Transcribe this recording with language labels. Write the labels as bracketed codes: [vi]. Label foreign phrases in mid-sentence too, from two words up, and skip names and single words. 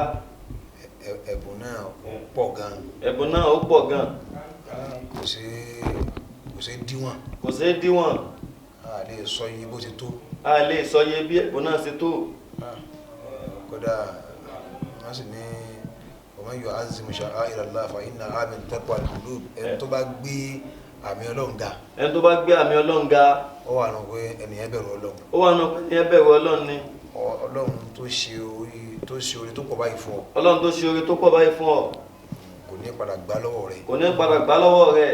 [yo] Ẹ̀bùn náà ó pọ̀ gan. Kò sí díwọ̀n. A lè sọ iye bó ti tó. A lè sọ iye bí ẹ̀bùn náà ṣe tó. Kódà wọ́n sì ní ọmọ yóò [ar] عظم شعائر الله فإنها من تقوى القلوب. [yo] Ẹni tó bá gbé àmì Ọlọ́run ga. Ó wà nù pé ẹnìyàn bẹ̀rù Ọlọ́run. Ọlọ́run tó ṣe orí tó pọ̀ báyìí fún ọ. Kò ní padà gbà lọ́wọ́ rẹ̀.